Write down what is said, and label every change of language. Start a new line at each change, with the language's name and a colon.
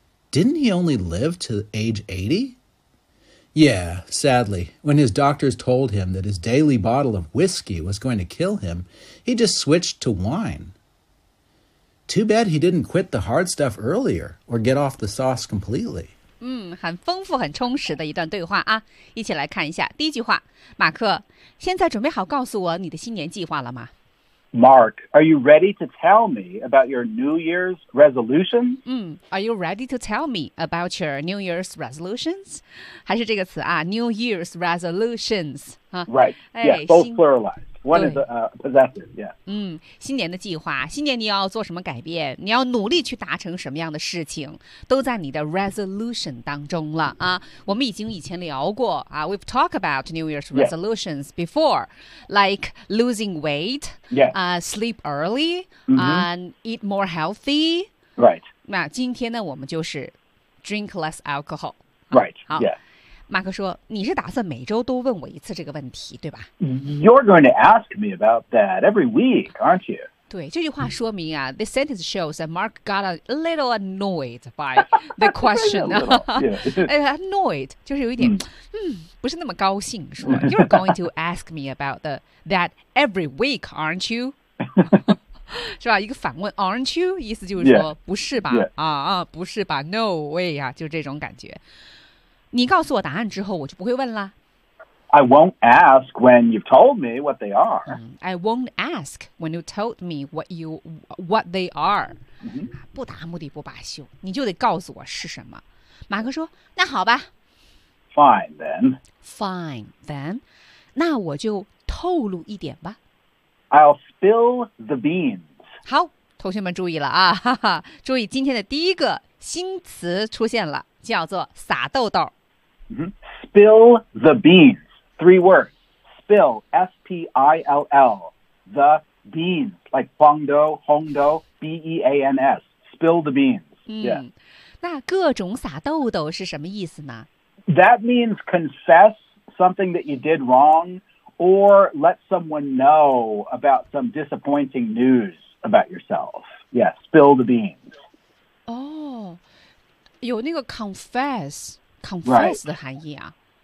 English: Didn't he only live to age 80? Yeah, sadly, when his doctors told him that his daily bottle of whiskey was going to kill him, he just switched to wine. Too bad he didn't quit the hard stuff earlier or get off the sauce completely.
Chinese: 很丰富很充实的一段对话啊，一起来看一下。第一句话，马克，现在准备好告诉我你的新年计划了吗？
English: Mark, are you ready to tell me about your New Year's resolutions? Are you ready to tell me about your New Year's resolutions?
Chinese: 还是这个词啊 New Year's resolutions.、啊、
English: right, yeah, both pluralized. One is possessive, yeah.
Chinese: 新年的计划，新年你要做什么改变，你要努力去达成什么样的事情，都在你的 resolution 当中了啊。我们已经以前聊过啊 ,
English: we've talked about New Year's resolutions、 yes. before, like losing weight,、 yes. Sleep early,、 mm-hmm. and eat more healthy. Right.
Chinese: 那今天呢我们就是
English: drink less alcohol. Right,、啊、 yeah.
Chinese: 马克说你是打算每周都问我一次这个问题对吧
English: You're going to ask me about that every week, aren't you?
Chinese: 对，这句话说明啊、
English: this sentence shows that Mark got a little annoyed by the question.
Chinese: annoyed, 就是有一点、不是那么高兴说
English: You're going to ask me about that every week, aren't you?
Chinese: 是吧，一个反问 aren't you? 意思就是说、不是吧、不是吧 no way 啊，就是这种感觉。你告诉我答案之后我就不会问了。
English: I won't ask when you've told me what they are.、 I won't ask when you told me what they are.、
Chinese: 不达目的不罢休，你就得告诉我是什么。马克说，那好吧。
English: Fine then. Fine then.
Chinese: 那我就透露一点吧。
English: I'll spill the beans.
Chinese: 好，同学们注意了啊，哈哈，注意今天的第一个新词出现了，叫做撒豆豆。
English: Spill the beans. Three words, spill, S-P-I-L-L, the beans, like bongdo, hongdo, B-E-A-N-S, spill the beans.、
Chinese: 那各种撒豆豆是什么意思呢？
English: That means confess something that you did wrong or let someone know about some disappointing news about yourself. Yeah, spill the beans.
Chinese: Oh, 有那个 confess 的含义啊。